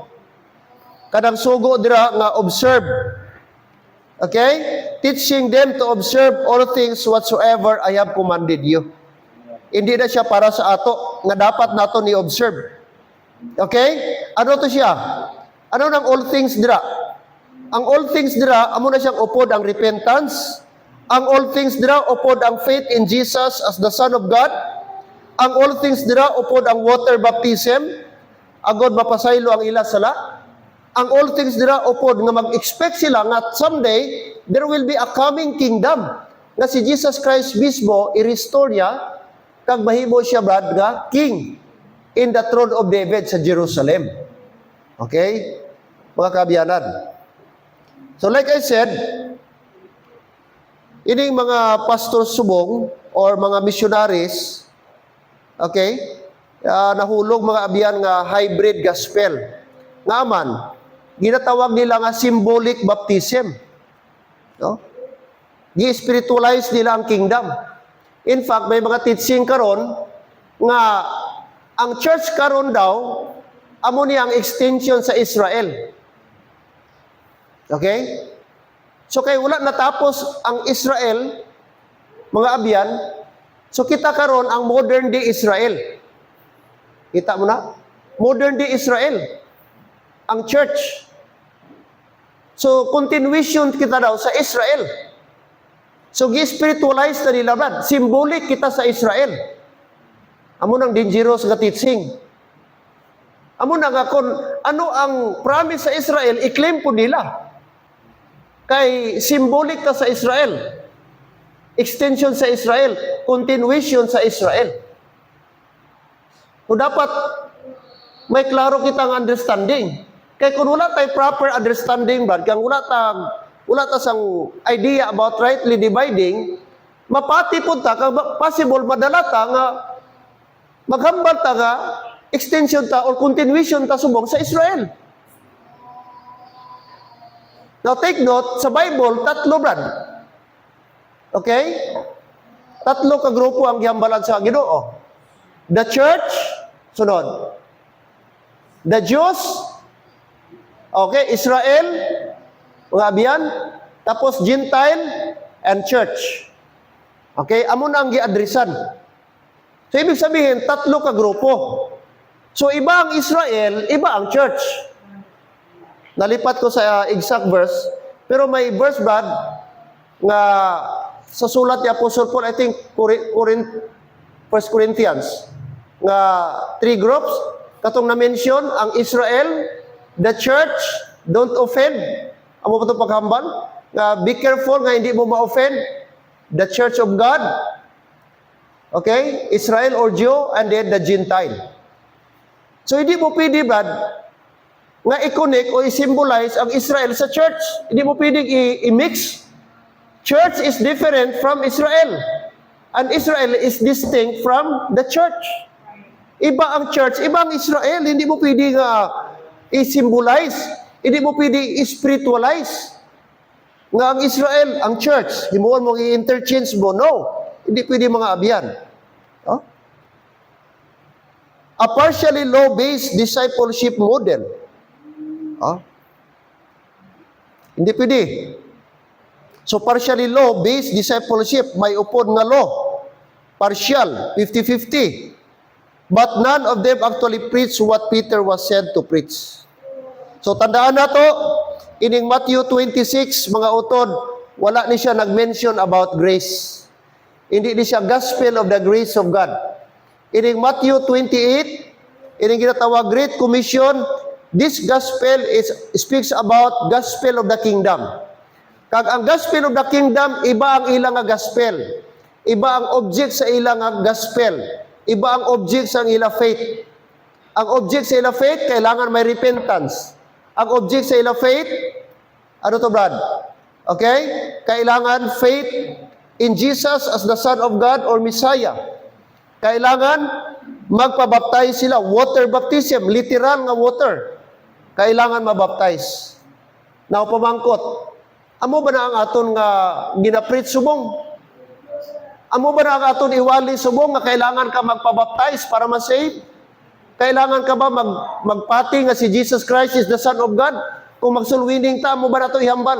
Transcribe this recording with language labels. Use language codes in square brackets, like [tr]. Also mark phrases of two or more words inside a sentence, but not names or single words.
[hil] Kadang sugo dira nga observe. Okay? [en] Teaching them to observe all things whatsoever I have commanded you. [hil] Hindi na siya para sa ato, nga dapat nato ni observe. Okay? Ano to siya? Ano nang [en] all things [hil] dira? Ang [en] all things [hil] dira, amo na siyang upod ang repentance. Ang [en] all things [hil] dira, upod ang [en] faith in Jesus as the Son of God. [hil] Ang [en] all things [hil] dira, upod ang [en] water baptism. [hil] Agod mapasaylo ang ila sala. Ang [en] all things [hil] dira, upod nga mag-expect sila nga [en] someday, there will be a coming kingdom. [hil] Nga si Jesus Christ mismo, i-restore niya, kag mahimo siya brad nga [en] king in the throne of David [hil] sa Jerusalem. Okay? Mga kabiyanan. [en] So like I said, [hil] ining mga pastor subong or mga missionaries, okay, nahulog mga abiyan nga hybrid gospel. Nga man, ginatawag nila nga [en] symbolic baptism. [hil] No? Gi-spiritualize nila ang kingdom. [en] In fact, [hil] may mga teaching karon nga ang church karon daw amo niya ang extension sa Israel. Okay? So kay wala natapos ang Israel, mga abyan, so kita karon ang modern day Israel. Kita mo na? [en] Modern day Israel. [hil] Ang church. So continuation kita daw sa Israel. So gi-spiritualize na nila brad. Symbolic kita sa Israel. Amo nang dangerous nga teaching. Amo na nga kung ano ang promise sa Israel, i-claim po nila. Kay symbolic ka sa Israel. Extension sa Israel. Continuation sa Israel. So dapat may klaro kitang understanding. Kay kung wala tayo [en] proper understanding, [hil] brad, kung wala ta sang idea about [en] rightly dividing, [hil] mapati po ta, kung possible madala ta nga maghambal ta nga extension ta or continuation ta subong sa Israel. [en] Now take note, [hil] sa Bible, tatlo brad. Okay? Tatlo ka grupo ang gihambalan sa Ginoo. [en] The church, sunod. The Jews, [hil] okay, Israel, mga abiyan, tapos [en] Gentile and church. [hil] Okay, amo na ang giadresan. So [tl] ibig sabihin, [hil] tatlo ka grupo. So iba ang Israel, iba ang church. Nalipat ko sa exact verse, pero may verse brad nga sa sulat ni Apostle Paul, [en] I think 1 Corinthians, [hil] nga 3 groups, katong na-mention, ang Israel, [en] the church, don't offend. [hil] Amo pa itong paghambal? Nga [en] be careful [hil] nga hindi mo ma-offend. [en] The church of God, okay, Israel or Jew, and then the Gentile. [hil] So hindi mo pwede brad, nga i-connect o i-symbolize ang Israel sa church. [tl] Hindi mo pwedeng i-mix. [en] Church is different from Israel. And Israel is distinct from the church. [tl] Iba ang church, iba ang Israel. Hindi mo pwedeng i-symbolize. Hindi mo pwedeng i-spiritualize. [hil] Nga ang Israel, ang church, himuon mong i-interchange mo. No. Hindi pwede mga abyan. Oh? [en] A partially law-based discipleship model. [hil] Oh? Hindi pwede. [en] So partially law-based discipleship, [hil] may upod nga law. Partial, 50-50. [en] But none of them actually preach what Peter was sent to preach. [hil] So tandaan na to, ining Matthew 26, mga utod, wala ni siya nag-mention about grace. Hindi ni siya [en] gospel of the grace of God. [hil] Ining Matthew 28, ining ginatawag Great Commission, [en] this gospel speaks about gospel of the kingdom. [hil] Kag ang [en] gospel of the kingdom, [hil] iba ang ilang nga gospel. Iba ang object sa ilang nga gospel. Iba ang object sa ilang faith. Ang object sa ilang faith, kailangan may repentance. Ang object sa ilang faith, ano to, Brad? Okay? Kailangan [en] faith in Jesus as the Son of God or Messiah. [hil] Kailangan magpabaptize sila. [en] Water baptism, [hil] literal nga water. Kailangan mabaptize. Now, pamangkot. Amo ba na ang aton nga ginaprit subong? Amo ba na ang aton iwali subong nga kailangan ka magpabaptize para ma-save? Kailangan ka ba magpati nga si Jesus Christ [en] is the Son of God? [hil] Kung magsulwining ta, amo ba na ito ihambal?